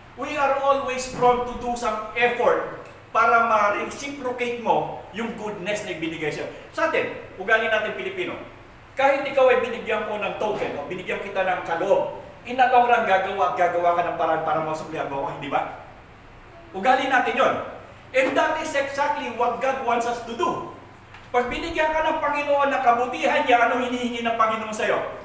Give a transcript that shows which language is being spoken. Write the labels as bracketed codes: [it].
[en] We are always prone to do some effort [tl] para ma-reciprocate mo yung goodness na ibinigay siya. Sa atin, ugali natin Pilipino, kahit ikaw ay binigyan ko ng token o binigyan kita ng kaloob, inalong rang gagawa ka ng paraan para masuklihan mo ako, hindi ba? Ugali natin yon. [en] And that is exactly what God wants us to do. [tl] Pag binigyan ka ng Panginoon ng kabutihan niya, anong hinihingi ng Panginoon sa'yo?